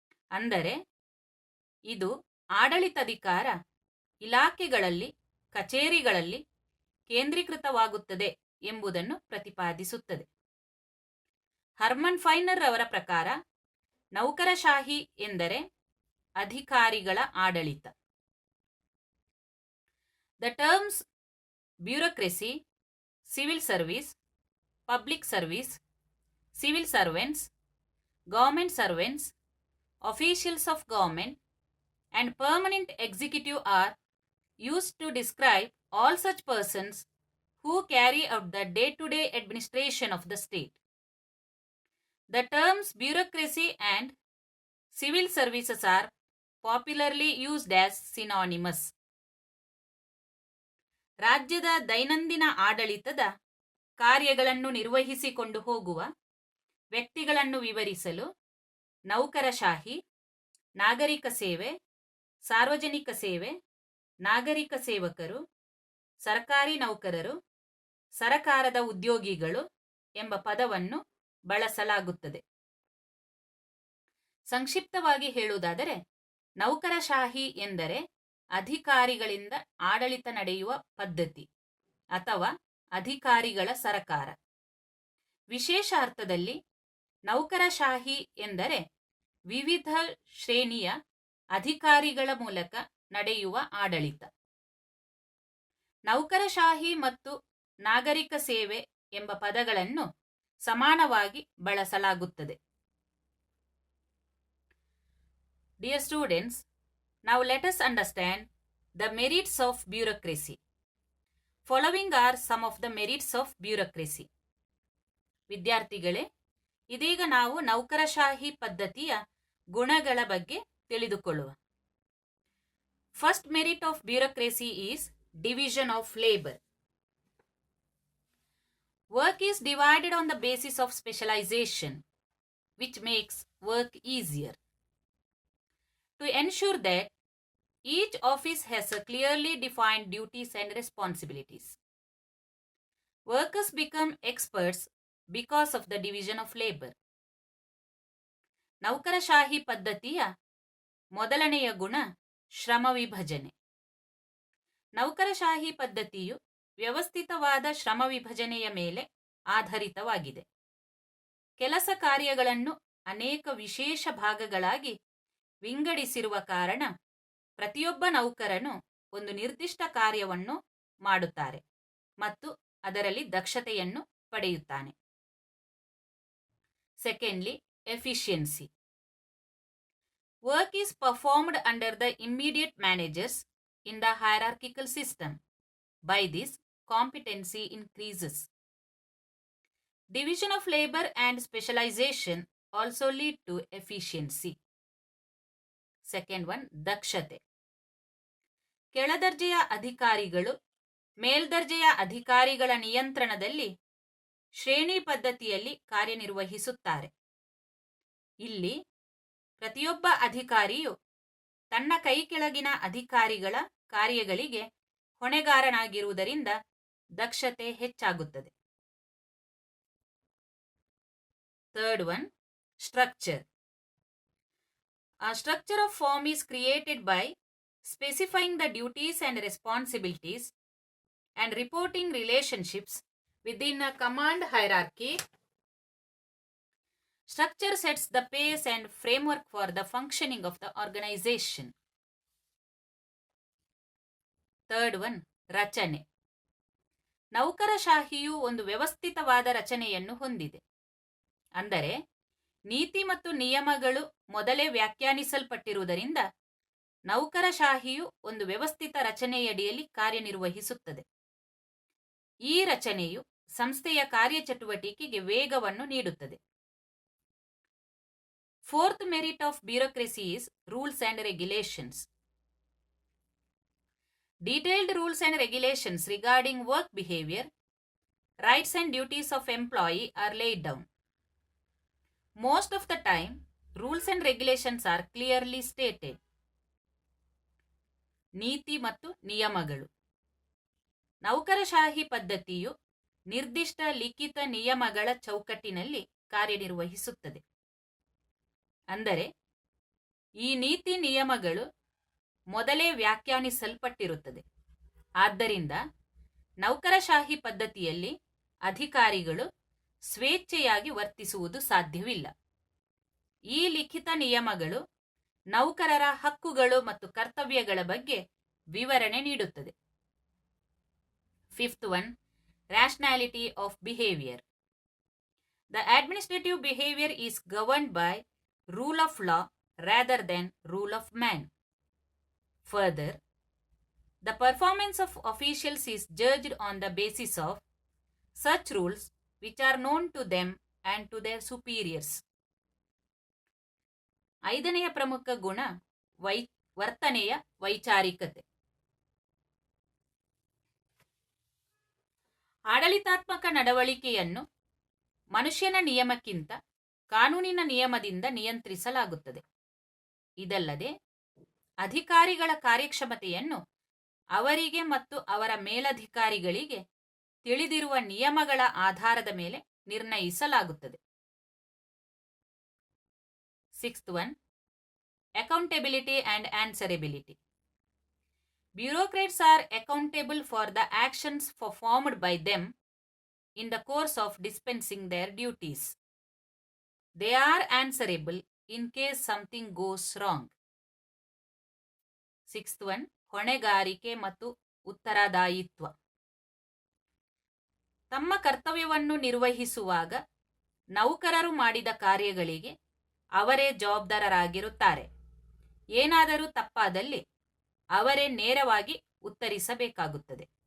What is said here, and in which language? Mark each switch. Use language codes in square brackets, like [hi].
[kn] ಅಂದರೆ ಇದು ಆಡಳಿತಾಧಿಕಾರ ಇಲಾಖೆಗಳಲ್ಲಿ, ಕಚೇರಿಗಳಲ್ಲಿ ಕೇಂದ್ರೀಕೃತವಾಗುತ್ತದೆ ಎಂಬುದನ್ನು ಪ್ರತಿಪಾದಿಸುತ್ತದೆ. ಹರ್ಮನ್ ಫೈನರ್ ಅವರ ಪ್ರಕಾರ ನೌಕರಶಾಹಿ ಎಂದರೆ ಅಧಿಕಾರಿಗಳ ಆಡಳಿತ. [en] The terms bureaucracy, civil service, public service, civil servants, government servants, officials of government, and permanent executive are used to describe all such persons who carry out the day-to-day administration of the state. The terms bureaucracy and civil services are popularly used as synonymous. [kn] ರಾಜ್ಯದ ದೈನಂದಿನ ಆಡಳಿತದ ಕಾರ್ಯಗಳನ್ನು ನಿರ್ವಹಿಸಿಕೊಂಡು ಹೋಗುವ ವ್ಯಕ್ತಿಗಳನ್ನು ವಿವರಿಸಲು ನೌಕರಶಾಹಿ, ನಾಗರಿಕ ಸೇವೆ, ಸಾರ್ವಜನಿಕ ಸೇವೆ, ನಾಗರಿಕ ಸೇವಕರು, ಸರ್ಕಾರಿ ನೌಕರರು, ಸರಕಾರದ ಉದ್ಯೋಗಿಗಳು ಎಂಬ ಪದವನ್ನು ಬಳಸಲಾಗುತ್ತದೆ. ಸಂಕ್ಷಿಪ್ತವಾಗಿ ಹೇಳುವುದಾದರೆ ನೌಕರಶಾಹಿ ಎಂದರೆ ಅಧಿಕಾರಿಗಳಿಂದ ಆಡಳಿತ ನಡೆಯುವ ಪದ್ಧತಿ ಅಥವಾ ಅಧಿಕಾರಿಗಳ ಸರಕಾರ. ವಿಶೇಷ ಅರ್ಥದಲ್ಲಿ ನೌಕರಶಾಹಿ ಎಂದರೆ ವಿವಿಧ ಶ್ರೇಣಿಯ ಅಧಿಕಾರಿಗಳ ಮೂಲಕ ನಡೆಯುವ ಆಡಳಿತ. ನೌಕರಶಾಹಿ ಮತ್ತು ನಾಗರಿಕ ಸೇವೆ ಎಂಬ ಪದಗಳನ್ನು ಸಮಾನವಾಗಿ ಬಳಸಲಾಗುತ್ತದೆ. [en] Dear students, now let us understand the merits of bureaucracy. Following are some of the merits of bureaucracy. [kn] ವಿದ್ಯಾರ್ಥಿಗಳೇ, ಇದೀಗ ನಾವು ನೌಕರಶಾಹಿ ಪದ್ಧತಿಯ ಗುಣಗಳ ಬಗ್ಗೆ ತಿಳಿದುಕೊಳ್ಳುವ. [en] First merit of bureaucracy is division of labor. Work is divided on the basis of specialization, which makes work easier. To ensure that each office has a clearly defined duties and responsibilities. Workers become experts because of the division of labor. [kn] ನೌಕರಶಾಹಿ ಪದ್ಧತಿಯ ಮೊದಲನೆಯ ಗುಣ ಶ್ರಮ ವಿಭಜನೆ. ನೌಕರಶಾಹಿ ಪದ್ಧತಿಯು ವ್ಯವಸ್ಥಿತವಾದ ಶ್ರಮ ವಿಭಜನೆಯ ಮೇಲೆ ಆಧಾರಿತವಾಗಿದೆ. ಕೆಲಸ ಕಾರ್ಯಗಳನ್ನು ಅನೇಕ ವಿಶೇಷ ಭಾಗಗಳಾಗಿ ವಿಂಗಡಿಸಿರುವ ಕಾರಣ ಪ್ರತಿಯೊಬ್ಬ ನೌಕರನು ಒಂದು ನಿರ್ದಿಷ್ಟ ಕಾರ್ಯವನ್ನು ಮಾಡುತ್ತಾರೆ ಮತ್ತು ಅದರಲ್ಲಿ ದಕ್ಷತೆಯನ್ನು ಪಡೆಯುತ್ತಾನೆ. [en] Secondly, efficiency. Work is performed under the immediate managers in the hierarchical system. By this, competency increases. Division of labor and specialization also lead to efficiency. Second one, dakshate. [kn] ಕೆಳದರ್ಜೆಯ ಅಧಿಕಾರಿಗಳು ಮೇಲ್ದರ್ಜೆಯ ಅಧಿಕಾರಿಗಳ ನಿಯಂತ್ರಣದಲ್ಲಿ ಶ್ರೇಣಿ ಪದ್ಧತಿಯಲ್ಲಿ ಕಾರ್ಯನಿರ್ವಹಿಸುತ್ತಾರೆ. ಇಲ್ಲಿ ಪ್ರತಿಯೊಬ್ಬ ಅಧಿಕಾರಿಯು ತನ್ನ ಕೈ ಕೆಳಗಿನ ಅಧಿಕಾರಿಗಳ ಕಾರ್ಯಗಳಿಗೆ ಹೊಣೆಗಾರನಾಗಿರುವುದರಿಂದ ದಕ್ಷತೆ ಹೆಚ್ಚಾಗುತ್ತದೆ. [en] Third one, structure. A structure of firm is created by specifying the duties and responsibilities and reporting relationships within a command hierarchy. Structure sets the pace and framework for the functioning of the organization. Third one, ರಚನೆ. [kn] ನೌಕರಶಾಹಿಯು ಒಂದು ವ್ಯವಸ್ಥಿತವಾದ ರಚನೆಯನ್ನು ಹೊಂದಿದೆ. ಅಂದರೆ ನೀತಿ ಮತ್ತು ನಿಯಮಗಳು ಮೊದಲೇ ವ್ಯಾಖ್ಯಾನಿಸಲ್ಪಟ್ಟಿರುವುದರಿಂದ ನೌಕರಶಾಹಿಯು ಒಂದು ವ್ಯವಸ್ಥಿತ ರಚನೆಯಡಿಯಲ್ಲಿ ಕಾರ್ಯನಿರ್ವಹಿಸುತ್ತದೆ. ಈ ರಚನೆಯು ಸಂಸ್ಥೆಯ ಕಾರ್ಯಚಟುವಟಿಕೆಗೆ ವೇಗವನ್ನು ನೀಡುತ್ತದೆ. [en] Fourth merit of bureaucracy is rules and regulations. Detailed rules and regulations regarding work behavior, rights and duties of employee are laid down. Most of the time, rules and regulations are clearly stated. [kn] ನೀತಿ ಮತ್ತು ನಿಯಮಗಳು. ನೌಕರಶಾಹಿ ಪದ್ಧತಿಯು ನಿರ್ದಿಷ್ಟ ಲಿಖಿತ ನಿಯಮಗಳ ಚೌಕಟ್ಟಿನಲ್ಲಿ ಕಾರ್ಯನಿರ್ವಹಿಸುತ್ತದೆ. ಅಂದರೆ ಈ ನೀತಿ ನಿಯಮಗಳು ಮೊದಲೇ ವ್ಯಾಖ್ಯಾನಿಸಲ್ಪಟ್ಟಿರುತ್ತದೆ. ಆದ್ದರಿಂದ ನೌಕರಶಾಹಿ ಪದ್ಧತಿಯಲ್ಲಿ ಅಧಿಕಾರಿಗಳು ಸ್ವೇಚ್ಛೆಯಾಗಿ ವರ್ತಿಸುವುದು ಸಾಧ್ಯವಿಲ್ಲ. ಈ ಲಿಖಿತ ನಿಯಮಗಳು ನೌಕರರ ಹಕ್ಕುಗಳು ಮತ್ತು ಕರ್ತವ್ಯಗಳ ಬಗ್ಗೆ ವಿವರಣೆ ನೀಡುತ್ತದೆ. [en] Fifth one, rationality of behavior. The administrative behavior is governed by rule of law rather than rule of man. Further, the performance of officials is judged on the basis of such rules which are known to them and to their superiors. [kn] ಐದನೆಯ ಪ್ರಮುಖ ಗುಣ ವರ್ತನೆಯ ವೈಚಾರಿಕತೆ. ಆಡಳಿತಾತ್ಮಕ ನಡವಳಿಕೆಯನ್ನು ಮನುಷ್ಯನ ನಿಯಮಕ್ಕಿಂತ ಕಾನೂನಿನ ನಿಯಮದಿಂದ ನಿಯಂತ್ರಿಸಲಾಗುತ್ತದೆ. ಇದಲ್ಲದೆ ಅಧಿಕಾರಿಗಳ ಕಾರ್ಯಕ್ಷಮತೆಯನ್ನು ಅವರಿಗೆ ಮತ್ತು ಅವರ ಮೇಲಧಿಕಾರಿಗಳಿಗೆ ತಿಳಿದಿರುವ ನಿಯಮಗಳ ಆಧಾರದ ಮೇಲೆ ನಿರ್ಣಯಿಸಲಾಗುತ್ತದೆ. [en] Sixth one, accountability and answerability. Bureaucrats are accountable for the actions performed by them in the course of dispensing their duties. They are answerable in case something goes wrong. Sixth one, [kn] ಹೊಣೆಗಾರಿಕೆ ಮತ್ತು ಉತ್ತರದಾಯಿತ್ವ. ತಮ್ಮ ಕರ್ತವ್ಯವನ್ನು ನಿರ್ವಹಿಸುವಾಗ ನೌಕರರು ಮಾಡಿದ ಕಾರ್ಯಗಳಿಗೆ ಅವರೇ ಜವಾಬ್ದಾರರಾಗಿರುತ್ತಾರೆ. ಏನಾದರೂ ತಪ್ಪಾದಲ್ಲಿ ಅವರೇ ನೇರವಾಗಿ ಉತ್ತರಿಸಬೇಕಾಗುತ್ತದೆ.